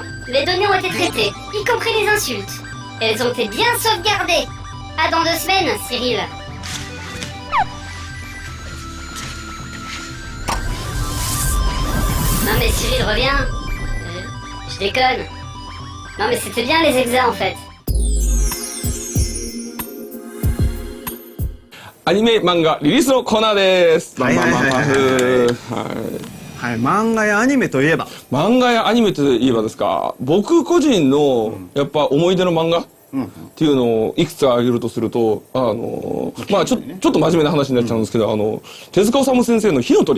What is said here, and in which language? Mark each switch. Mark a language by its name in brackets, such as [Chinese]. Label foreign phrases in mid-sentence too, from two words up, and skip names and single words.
[French] Les données ont été traitées, y compris les insultes. Elles ont été bien sauvegardées. À dans 2 semaines, Cyril. Non mais Cyril, reviens. Je déconne. Non mais c'était bien les exas en fait. [Japanese] アニメ漫画リリースのコーナーです。はいはいはいはいはい、漫画やアニメといえば漫画やアニメといえばですか、僕個人のやっぱ思い出の漫画っていうのをいくつか挙げるとすると、まあちょっと真面目な話になっちゃうんですけど、手塚治虫先生の火の鳥。